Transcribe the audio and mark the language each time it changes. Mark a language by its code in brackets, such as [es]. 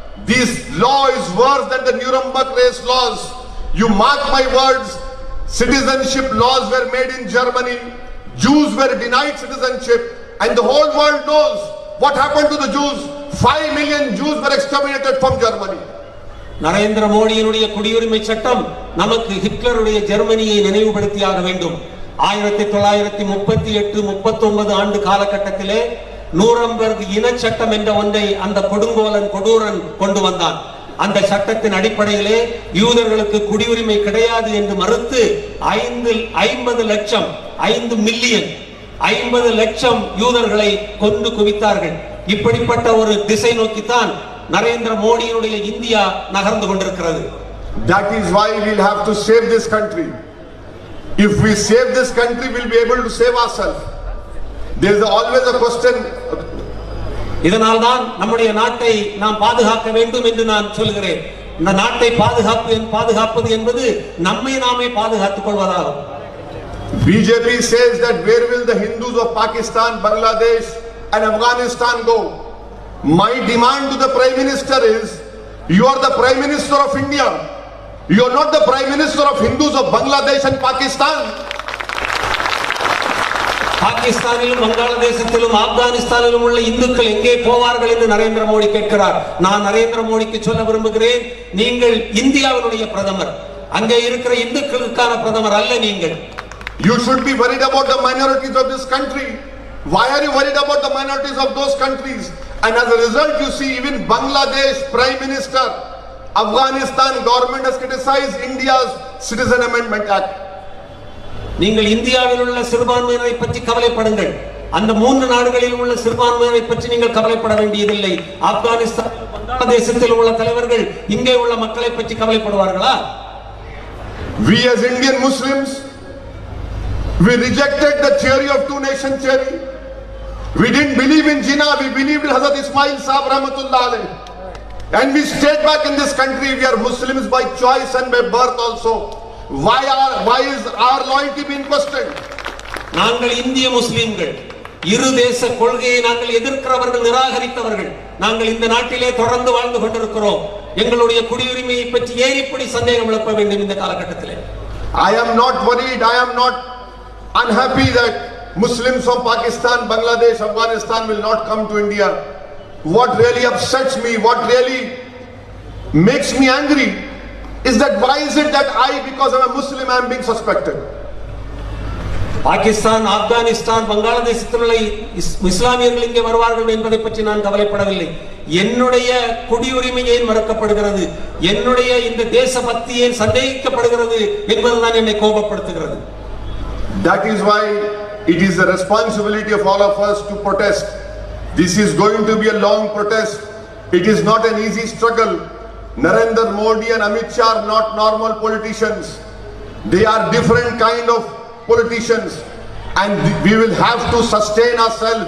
[en] This law is worse than the Nuremberg race laws. You mark my words, citizenship laws were made in Germany. Jews were denied citizenship, and the whole world knows what happened to the Jews. 5 million Jews were exterminated from Germany. [ta] Narendra மோடியினுடைய குடியுரிமை சட்டம் நமக்கு ஹிட்லருடைய ஜெர்மனியை நினைவுபடுத்தியாக வேண்டும். 1938-39 ஆண்டு காலகட்டத்திலே நூரம்பர்க் இன சட்டம் என்ற ஒன்றை அந்த கொடுங்கோலன் கொடூரன் கொண்டு வந்தான். அந்த சட்டத்தின் அடிப்படையிலே யூதர்களுக்கு குடியுரிமை கிடையாது என்று மறுத்து 50 லட்சம் 5 மில்லியன் 50 லட்சம் யூதர்களை கொண்டு குவித்தார்கள். இப்படிப்பட்ட ஒரு திசை நோக்கித்தான் நரேந்திர மோடியினுடைய இந்தியா நகர்ந்து கொண்டிருக்கிறது. [en] That is why we'll have to save this country. If we save this country, we'll be able to save ourselves. There is always a question. [ta] இதனால் தான் நம்முடைய நாட்டை நாம் பாதுகாக்க வேண்டும் என்று நான் சொல்கிறேன். இந்த நாட்டை பாதுகாப்பது என்பது நம்மை நாமே பாதுகாத்துக் கொள்வதாகும். [en] BJP says that where will the Hindus of Pakistan, Bangladesh and Afghanistan go? My demand to the Prime Minister is, you are the Prime Minister of India. You are not the Prime Minister of Hindus of Bangladesh and Pakistan. [ta] பாகிஸ்தானிலும் வங்காளதேசத்திலும் ஆப்கானிஸ்தானிலும் உள்ள இந்துக்கள் எங்கே போவார்கள் என்று நரேந்திர மோடி கேட்கிறார். நான் நரேந்திர மோடிக்கு சொல்ல விரும்புகிறேன், நீங்கள் இந்தியாவினுடைய பிரதமர், அங்கே இருக்கிற இந்துக்களுக்கான பிரதமர் அல்ல நீங்கள். [en] You should be worried about the minorities of this country. Why are you worried about the minorities of those countries? And as a result, you see even Bangladesh Prime Minister, Afghanistan government has criticized India's Citizen Amendment Act. [ta] நீங்கள் இந்தியாவில் உள்ள சிறுபான்மையினரை பற்றி கவலைப்படுங்கள். அந்த 3 நாடுகளில் உள்ள சிறுபான்மையினரை பற்றி நீங்கள் கவலைப்பட வேண்டியதில்லை. ஆப்கானிஸ்தான் வங்காளதேசத்தில் உள்ள தலைவர்கள் இங்கே உள்ள மக்களை பற்றி கவலைப்படுவார்களா? [en] We as Indian Muslims, we rejected the theory of two nation theory. We didn't believe in Jinnah, we believed in Hazrat Ismail Sahib Rahmatullah alayh. And we stayed back in this country. We are Muslims by choice and by birth also. Why is our loyalty being questioned? [ta] நாங்கள் இந்திய முஸ்லிம்கள், இரு தேச கொள்கையை நாங்கள் எதிர்க்கிறவர்கள், நிராகரித்தவர்கள். நாங்கள் இந்த நாட்டிலே தொடர்ந்து வாழ்ந்து கொண்டிருக்கிறோம். எங்களுடைய குடியுரிமையை பற்றி ஏன் இப்படி சந்தேகம் எழுப்ப வேண்டும் இந்த காலகட்டத்திலே? [en] I am not worried, I am not unhappy that Muslims from Pakistan, Bangladesh, Afghanistan will not come to India. What really upsets me, what really makes me angry is that why is it that because I'm a Muslim, I am being suspected? [ta] Pakistan, Afghanistan, வங்காளதேசத்தில் உள்ள இஸ்லாமியர்கள் இங்கே வருவார்கள் என்பதை பற்றி நான் கவலைப்படவில்லை. என்னுடைய குடியுரிமை ஏன் மறுக்கப்படுகிறது, என்னுடைய இந்த தேசபக்தி ஏன் சந்தேகிக்கப்படுகிறது என்பதுதான் என்னை கோபப்படுத்துகிறது. [en] That is why it is the responsibility of all of us to protest. This is going to be a long protest. It is not an easy struggle. Narendra Modi and Amit Shah are not normal politicians. They are different kind of politicians, and we will have to sustain ourselves.